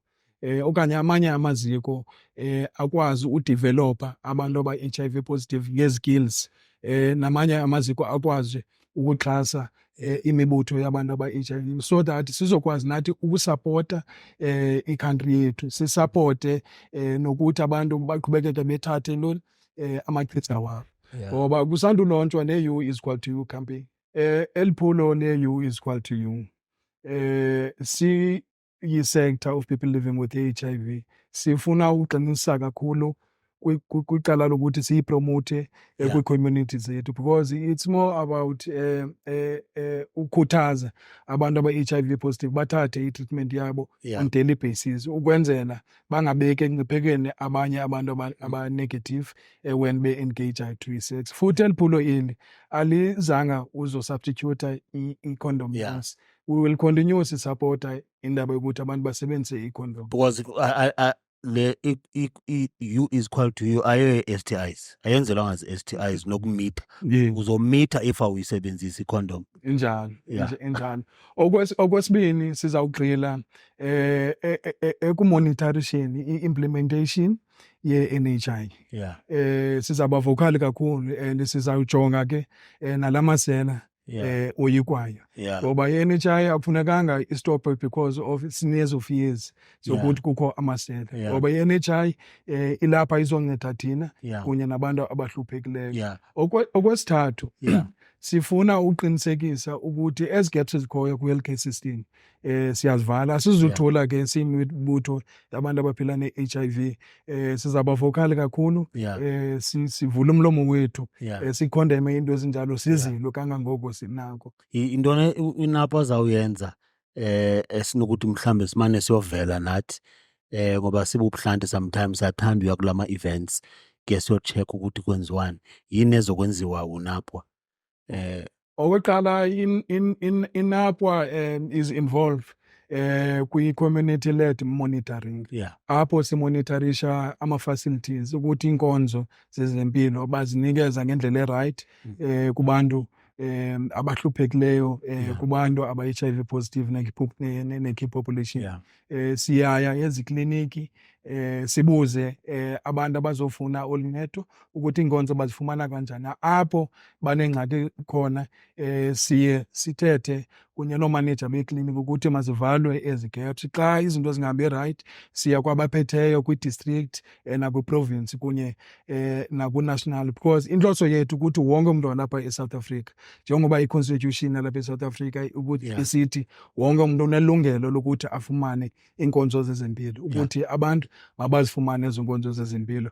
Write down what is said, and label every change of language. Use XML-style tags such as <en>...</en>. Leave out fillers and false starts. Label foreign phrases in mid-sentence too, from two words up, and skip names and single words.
<xh>okanye amanye amaziko akwazi udevelopa abantu aba-</xh> <en>HIV positive</en> <xh>ngezikills, namanye amaziko akwazi ukuxhasa imibutho yabantu aba-HIV,</xh> <en>so that</en> <xh>sizokwazi nathi ukusapota i-country yethu, sisapote nokuthi abantu baqhubekeke bethathe ntoni amachiza wabo, ngoba kusandulontswa ne-</xh> <en>U is equal to U campaign.</en> <xh>Eliphulo le-</xh> <en>U is equal to U,</en> <xh>siyi-</xh> <en>sector of people living with HIV,</en> <xh>sifuna ukuqinisa kakhulu kwicala lokuthi siyipromote kwi-community zethu,</xh> <en>because it's more about</en> <xh>ukukhuthaza abantu aba-</xh> <en>HIV positive</en> <xh>bathathe i-treatment yabo</xh> <en>on daily basis,</en> <xh>ukwenzela bangabeki engciphekweni abanye abantu aba-negative when be-engage to i-sex. Futhi eliphulo eli alizanga uzosubstitute i-condom use.</xh> <en>We will continue</en> <xh>sisupporta indaba yokuthi abantu basebenzise i-condom. Because le</xh> <en>U is equal to U</en> <xh>ayo STIs, ayenzelwanga zi-STIs nokumitha, uzomitha if awuyisebenzisa i-condom. Injalo, injalo. Okwesibini sizawugxila ekumonitoration i-implementation ye-NHI. Sizaba vocal kakhulu and sizawujonga ke nalamasela oyikwayo, ngoba i-NHI akufunekanga istophe</xh> <en>because of sneers of years</en> <xh>zokuthi kukho amasela, ngoba i-NHI ilapha izonceda thina kunye nabantu abahluphekileyo. Okwesithathu, sifuna uqinisekisa ukuthi ezi gaps ezikhoyo kwi-</xh> <en>healthcare system</en> <xh>siyazivala, asizuthula ke siyimibutho yabantu abaphila ne-HIV, sizaba vocal kakhulu, sivule umlomo wethu, sikhondeme into ezinjalo, sizilo kangangoko sinako. Intoni iNAPWA azawuyenza esinokuthi mhlambe simane siyovela nathi, ngoba sibubuhlanti sometimes siyathanda uya kulama events ke siyocheck ukuthi kwenziwani, yini ezokwenziwa uNAPWA? Okokuqala, iNAPWA</xh> <en>is involved</en> <xh>kwi-</xh> <en>community led monitoring,</en> <xh>Yeah. apho simonitorisha ama-facilities ukuthi iinkonzo zezempilo bazinikeza ngendlela erayithi kubantu abahluphekileyo, Yeah. kubantu aba-HIV positive ne-</xh> <en>key population.</en> <xh>Yeah. Siyaya ezikliniki sibuze abantu abazofuna oluncedo ukuthi iinkonzo bazifumana kanjani. Apho banengxaki khona siye sithethe kunye noomaneja beekliniki ukuthi mazivalwe ezi gaps. Xa izinto zingahambi rayithi siya kwabaphetheyo kwi-district nakwi-province kunye nakwi-national, because intloso yethu ukuthi wonke umntu walapha eSouth Africa, njengoba i-constitution yalapha eSouth Africa ukuthi isithi wonke umntu unelungelo lokuthi afumane iinkonzo zezempilo, ukuthi abantu mabazifumane ezo nkonzo zezempilo.</xh>